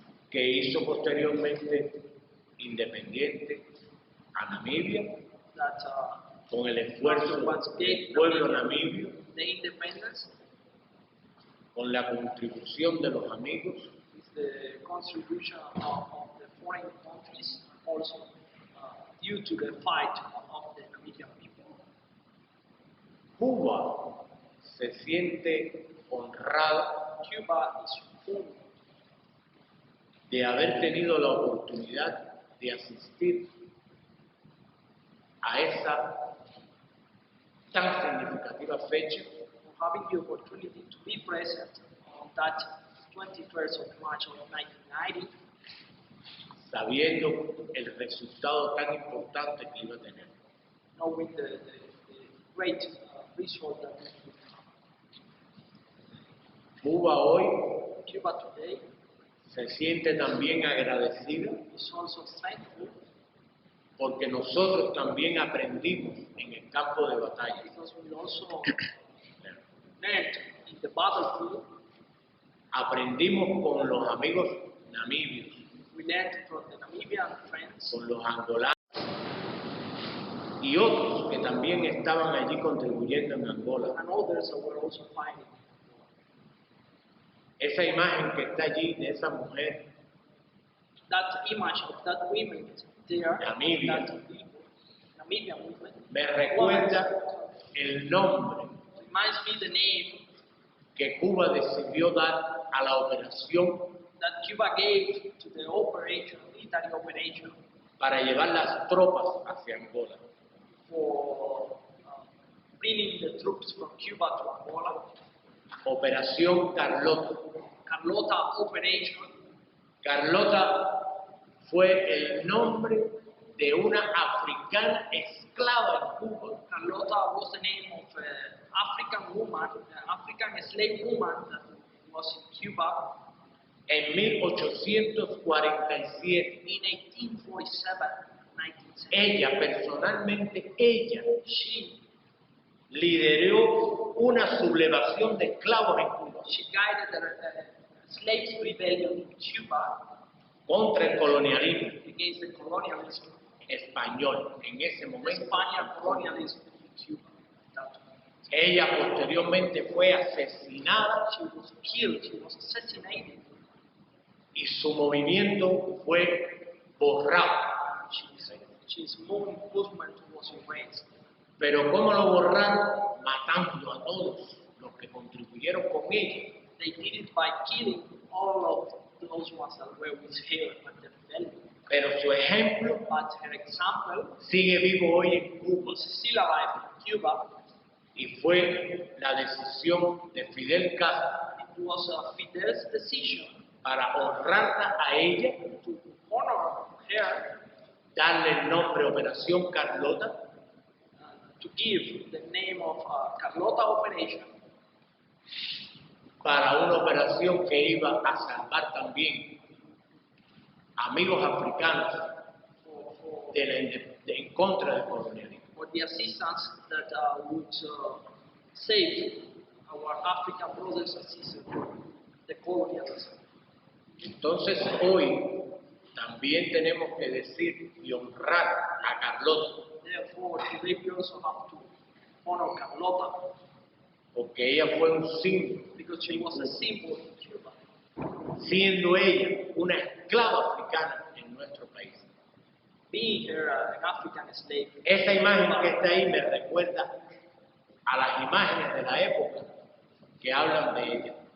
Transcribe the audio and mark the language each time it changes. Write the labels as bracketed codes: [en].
[es] que hizo posteriormente independiente a Namibia [en] that [es] con el esfuerzo del pueblo namibio, [en] the independence [es] con la contribución de los amigos [en] is the contribution of the foreign countries, also due to the fight of the Namibian people. [es] Cuba se siente honrada [en] Cuba is full [es] de haber tenido la oportunidad de asistir a esa tan significativa fecha [en] of having the opportunity to be present on that 21st of March of 1990, [es] sabiendo el resultado tan importante que iba a tener. [en] knowing the great result that we have. [es] Cuba hoy [en] Cuba today [es] se siente también agradecida [en] is also thankful [es] porque nosotros también aprendimos en el campo de batalla. [en] because we also learned in the battlefield, [es] Aprendimos con los amigos namibios, [en] we learned from the Namibian friends [es] con los angolanos y otros que también estaban allí contribuyendo en Angola. [en] and others that were also fighting. [es] Esa imagen que está allí de esa mujer [en] That image of that women there, Namibia. that people, Namibian women, [es] me recuerda el nombre [en] reminds me the name [es] que Cuba decidió dar a la operación [en] that Cuba gave to the operation, military operation, [es] para llevar las tropas hacia Angola. [en] for bringing the troops from Cuba to Angola. [es] Operación Carlota. [en] Carlota operation. [es] Carlota fue el nombre de una africana esclava en Cuba. [en] Carlota was the name of an African woman, African slave woman that was in Cuba [es] En 1847, [en] in 1847, 1970. [es] ella personalmente, ella [en] She [es] lideró una sublevación de esclavos en Cuba [en] guided the slaves rebellion in Cuba [es] contra el colonialismo [en] against the colonialism, [es] español en ese [en] the [es] momento. [en] Spaniard colonialism in Cuba. [es] Ella posteriormente fue asesinada [en] She was killed, she was assassinated. [es] y su movimiento fue borrado. [en] His movement was erased. [es] Pero ¿cómo lo borraron? Matando a todos los que contribuyeron con ella. [en] They did it by killing all of those ones that were with her at the rebellion. [es] Pero su ejemplo [en] But her example [es] sigue vivo hoy en Cuba [en] is still alive in Cuba. [es] y fue la decisión de Fidel Castro [en] It was Fidel's decision [es] para honrarla a ella, [en] to honor her, [es] darle el nombre Operación Carlota, [en] to give the name of Carlota Operation, [es] para una operación que iba a salvar también amigos africanos en contra del colonialismo. [en] for the assistance that would save our African brothers and sisters from the colonialism. [es] Entonces hoy también tenemos que decir y honrar a Carlota, [en] Therefore, today we also have to honor Carlota [es] porque ella fue un símbolo, [en] because she was a symbol in Cuba, [es] siendo ella una esclava africana en nuestro país. [en] being her an African slave. [es] Esa imagen que está ahí me recuerda a las imágenes de la época que hablan de ella.